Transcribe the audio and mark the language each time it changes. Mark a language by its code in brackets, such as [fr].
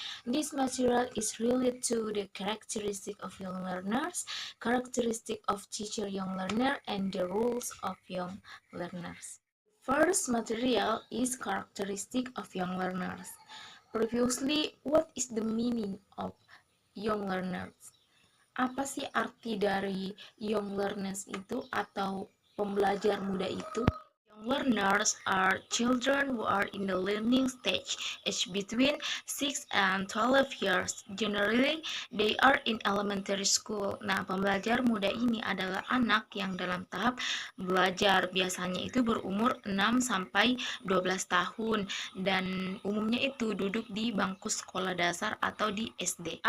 [en] This material is related to the characteristic of young learners, characteristic of teacher young learner, and the rules of young learners. First material is characteristic of young learners. Previously, what is the meaning of young learners? [id] Apa sih arti dari young learners itu atau pembelajar muda itu? [en] Young learners are children who are in the learning stage, aged between 6 and 12 years. Generally, they are in elementary school. [id] Nah, pembelajar muda ini adalah anak yang dalam tahap belajar. Biasanya itu berumur 6 sampai 12 tahun dan umumnya itu duduk di bangku sekolah dasar atau di SD.